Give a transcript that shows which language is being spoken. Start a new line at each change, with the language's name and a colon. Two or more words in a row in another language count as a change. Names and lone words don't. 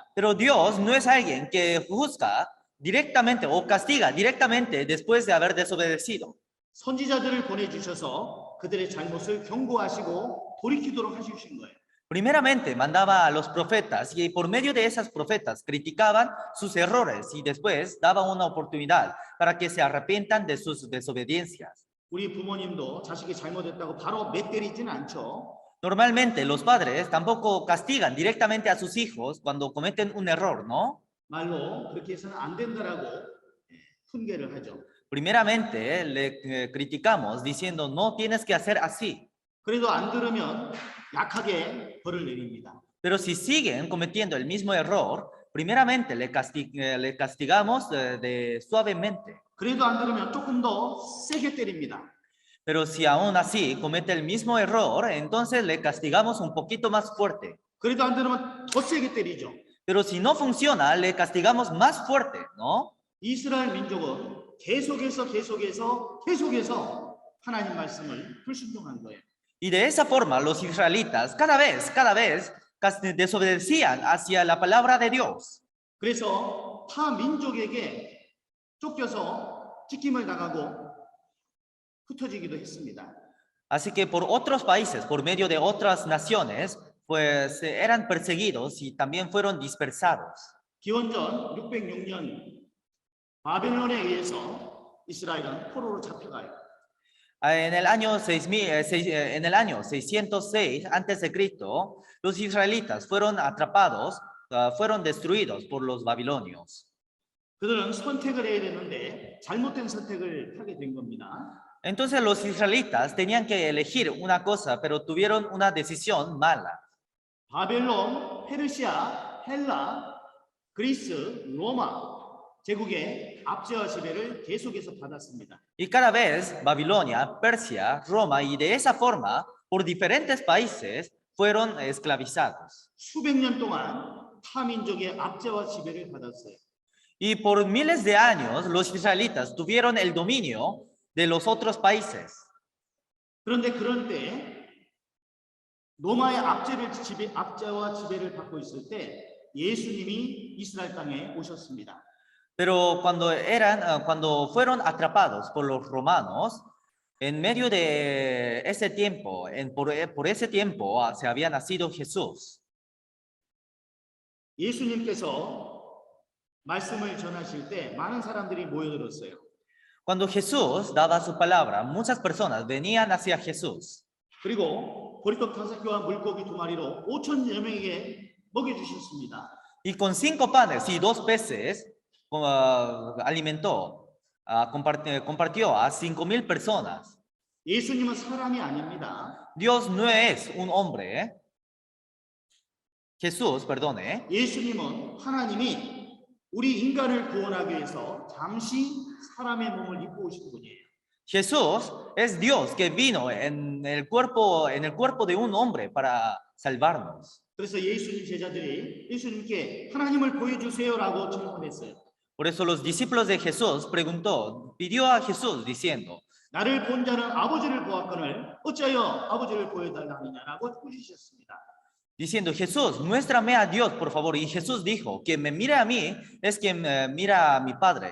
Spanish: Pero Dios no es alguien que juzga directamente o castiga directamente después de haber desobedecido.
Korean: 선지자들을 보내주셔서 그들의 잘못을 경고하시고 돌이키도록 하시신 거예요.
Spanish: Primeramente mandaba a los profetas y por medio de esas profetas criticaban sus errores y después daba una oportunidad para que se arrepientan de sus desobediencias.
Korean: 우리 부모님도 자식이 잘못했다고 바로 매 때리진 않죠.
Spanish: Normalmente los padres tampoco castigan directamente a sus hijos cuando cometen un error, ¿no?
Korean: 말로 그렇게 해서는 안 된다라고 훈계를 하죠.
Spanish: Primeramente le criticamos diciendo no tienes que hacer así.
Korean: 그래도 안 들으면 약하게 벌을 내립니다.
Spanish: Pero si siguen cometiendo el mismo error, primeramente le castigamos suavemente.
Korean: 그래도 안 들으면 조금 더 세게 때립니다.
Spanish: Pero si aún así comete el mismo error, entonces le castigamos un poquito más fuerte.
Korean: 그래도 안 들으면 더 세게 때리죠.
Spanish: Pero si no funciona, le castigamos más fuerte, ¿no?
Korean: 이스라엘 민족은 계속해서 하나님 말씀을 불순종한 거예요.
Spanish: Y de esa forma los israelitas cada vez desobedecían hacia la palabra de Dios.
Korean: 그래서 타 민족에게 쫓겨서 찢김을 당하고 흩어지기도 했습니다.
Spanish: Así que por otros países, por medio de otras naciones, pues eran perseguidos y también fueron dispersados.
Korean: 기원전 606년 바벨론에 의해서 이스라엘은 포로로 잡혀가요.
Spanish: En el año 606 antes de Cristo, los israelitas fueron atrapados, fueron destruidos por los babilonios.
Korean: 그들은 선택을 해야 되는데 잘못된 선택을 하게 된 겁니다.
Spanish: Entonces los israelitas tenían que elegir una cosa, pero tuvieron una decisión mala.
Korean: 바벨론, 페르시아, 헬라, 그리스, 로마 제국의 압제와 지배를 계속해서 받았습니다.
Spanish: Y cada vez Babilonia, Persia, Roma y de esa forma, por diferentes países, fueron esclavizados.
Korean: 수백 년 동안 타민족의 압제와 지배를 받았어요.
Spanish: Y por miles de años los israelitas tuvieron el dominio de los otros países.
Korean: 그런데 그런 때 로마의 압제와 지배를 받고 있을 때 예수님이 이스라엘 땅에 오셨습니다.
Spanish: Pero cuando fueron atrapados por los romanos, en medio de ese tiempo, por ese tiempo se había nacido Jesús.
Korean: 예수님께서 말씀을 전하실 때 많은 사람들이 모여들었어요.
Spanish: Cuando Jesús daba su palabra, muchas personas venían hacia Jesús.
Korean: 그리고 보리떡 5개와 물고기 2마리로 5,000여 명에게 먹여주셨습니다.
Spanish: Y con 5 panes y 2 peces compartió a 5,000 personas.
Korean: 예수님은 사람이 아닙니다.
Spanish: Dios no es un hombre. Jesús, perdone.
Korean: 예수님은 하나님이 우리 인간을 구원하기 위해서 잠시 사람의 몸을 입고 오신 분이에요.
Spanish: Jesús es Dios que vino en el cuerpo de un hombre para salvarnos.
Korean: 그래서 예수님 제자들이 예수님께 하나님을 보여주세요라고 질문했어요.
Spanish: Por eso los discípulos de Jesús pidió a Jesús diciendo,
Korean: 나를 본 자는 아버지를 보았거늘 어찌하여 아버지를 보여달라 하느냐라고 꾸짖으셨습니다.
Spanish: diciendo, Jesús, muéstrame a Dios, por favor. Y Jesús dijo, quien me mire a mí es quien mira a mi Padre.